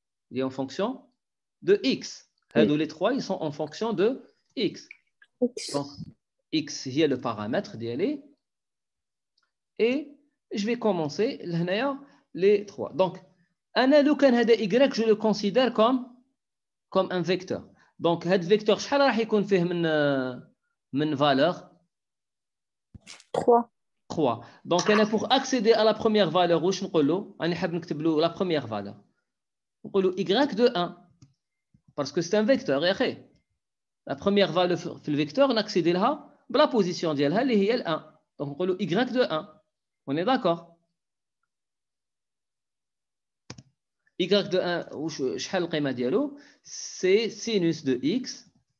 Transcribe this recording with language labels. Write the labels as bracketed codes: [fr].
[fr] Il est en fonction de X. [ar] هادو [fr] les trois ils sont en fonction de X. Donc x est le paramètre d'y et je vais commencer les 3. Donc, y, je le considère comme un vecteur. Donc, ce vecteur, [ar] شحال راح يكون فيه من valeur 3. 3. [fr] Donc, pour accéder à la première valeur, [ar] واش نقول له؟ أنا حاب نكتب له [fr] la première valeur. [ar] نقول له [fr] y de 1 parce que c'est un vecteur [ar] يا أخي. [fr] La première valeur [ar] في الvecteur نaccéder لها بلا position ديالها اللي هي 1. [fr] Donc, [ar] نقول له [fr] y de 1. On est d'accord? Y de 1, [ar] شحال القيمة ديالو؟ [fr] C'est sinus de x.